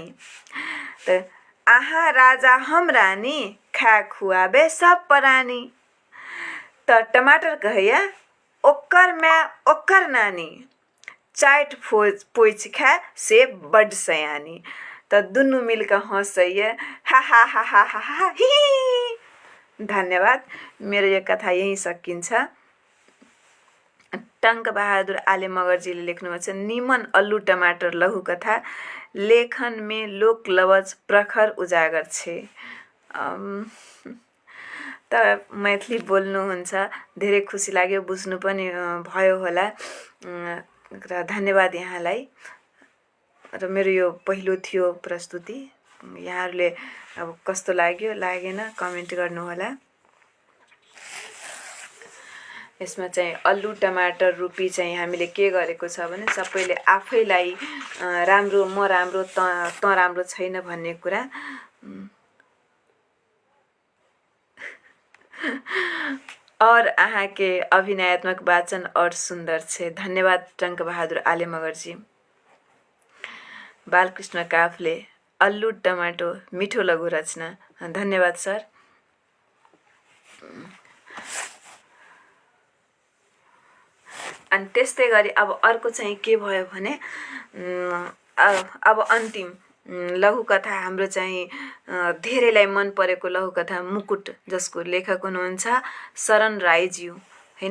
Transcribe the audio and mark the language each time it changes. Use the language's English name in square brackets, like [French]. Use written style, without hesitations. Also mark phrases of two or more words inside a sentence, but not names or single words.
[Maithili] तऽ अहाँ राजा हम रानी, खा खुआबे सब प्राणी। तऽ टमाटर कहैया ओकर माय ओकर नानी, चाटि पोछि खाए से बड्ड सयानी। तऽ दुनू मिलकऽ हंसैया हा हा हा हा हा हा ही। धन्यवाद। [Nepali] मेरो यो कथा यही सकिन्छ। टङ्क बहादुर आले मगरजीले लेख्नुभएको छ [Maithili] निमन अल्लू टमाटर लघु कथा लेखनमे लोक लवज प्रखर उजागर छे। [Nepali] त मैथिली बोल्नुहुन्छ, धेरै खुसी लाग्यो, बुझ्नु पनि भयो होला। र धन्यवाद यहाँलाई। र मेरो यो पहिलो थियो प्रस्तुति। यहाँहरूले अब कस्तो लाग्यो लागेन कमेन्ट गर्नुहोला। यसमा चाहिँ अल्लू टमाटर रुपी चाहिँ हामीले के गरेको छ भने सबैले आफैलाई राम्रो म राम्रो त राम्रो छैन भन्ने कुरा [Maithili] और अहाँ के अभिनयात्मक वाचन और सुंदर छे। [Nepali] धन्यवाद टंक बहादुर आले मगरजी। बालकृष्ण काफले अल्लू टमाटो मिठो लघु रचना। धन्यवाद सर। अनि त्यस्तै गरी अब अर्को चाहिँ के भयो भने अब अन्तिम लघुकथा हाम्रो चाहिँ धेरैलाई मन परेको लघुकथा मुकुट, जसको लेखक हुनुहुन्छ शरण राईज्यू हैन।